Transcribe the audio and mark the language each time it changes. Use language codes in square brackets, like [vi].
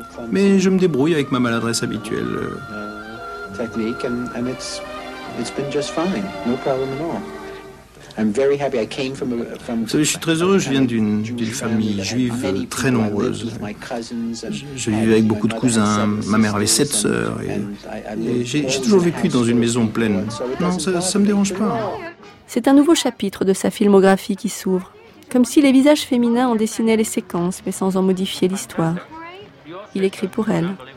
[fr] Mais je me débrouille avec ma maladresse habituelle. [en] Technique, and it's been just fine, no problem at all. [fr] Vous savez, je suis très heureux, je viens d'une famille juive très nombreuse. Je vivais avec beaucoup de cousins, ma mère avait 7 sœurs, et j'ai toujours vécu dans une maison pleine. Non, ça me dérange pas. C'est un nouveau chapitre de sa filmographie qui s'ouvre, comme si les visages féminins en dessinaient les séquences, mais sans en modifier l'histoire. Il écrit pour elle.